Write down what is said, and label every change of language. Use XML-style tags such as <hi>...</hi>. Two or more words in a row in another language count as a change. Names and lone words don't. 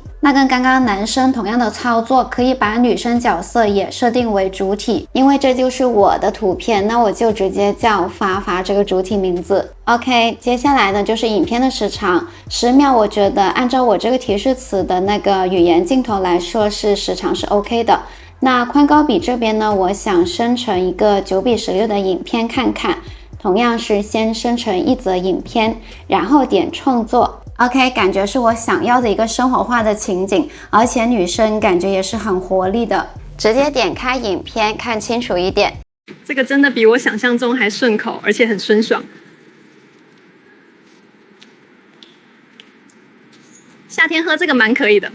<zh>那跟剛剛男生同樣的操作，可以把女生角色也設定為主體，因為這就是我的圖片，那我就直接叫發發這個主體名字。OK， 接下來呢就是影片的時長，10秒，我覺得按照我這個提示詞的那個語言鏡頭來說，是時長是 OK 的。那寬高比這邊呢，我想生成一個9:16的影片看看，同樣是先生成一則影片，然後點創作。OK，感覺是我想要的一個生活化的情景，而且女生感覺也是很活力的。直接點開影片看清楚一點，這個真的比我想象中還順口，而且很酸爽。夏天喝這個蠻可以的。</zh>